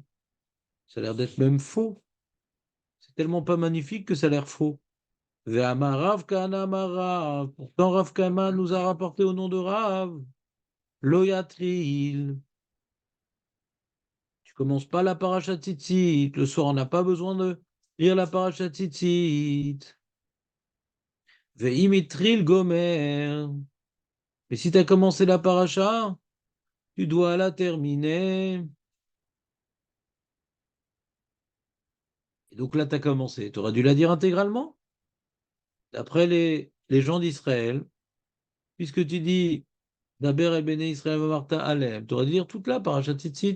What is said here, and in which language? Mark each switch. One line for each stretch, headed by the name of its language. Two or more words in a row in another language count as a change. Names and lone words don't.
French: Ça a l'air d'être même faux. C'est tellement pas magnifique que ça a l'air faux.
Hebrew: ואמר רב כהנא אמר רב.
French: Pourtant, Rav Kana nous a rapporté au nom de Rav.
Hebrew: Loyatril.
French: Tu commences pas la
Hebrew: פרשת ציצית.
French: Le soir, on n'a pas besoin de lire la
Hebrew: פרשת ציצית. ואם התחיל גומר.
French: Mais si tu as commencé la paracha, tu dois la terminer. Et donc là, tu as commencé. Tu aurais dû la dire intégralement. D'après les gens d'Israël, puisque tu dis
Hebrew: דבר אל בני ישראל ואמרת אלהם,
French: tu aurais dû dire toute la
Hebrew: פרשה ציצית.